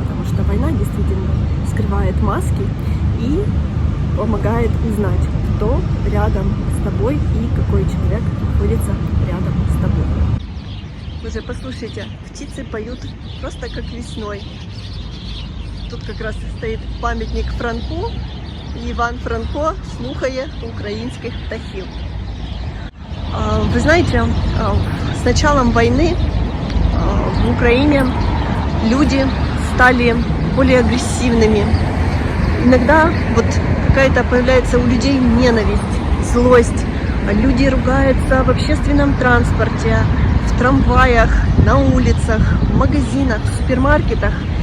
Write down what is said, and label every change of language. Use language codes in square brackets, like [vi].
[ru] Потому что война действительно скрывает маски и помогает узнать, кто рядом с тобой и какой человек находится рядом с тобой. Уже послушайте, птицы поют просто как весной. Тут как раз стоит памятник Франку, [uk] і Іван Франко слухає українських птахів. [ru] Вы знаете, с началом войны в Украине люди стали более агрессивными. Иногда вот какая-то появляется у людей ненависть, злость. Люди ругаются в общественном транспорте, в трамваях, на улицах, в магазинах, в супермаркетах.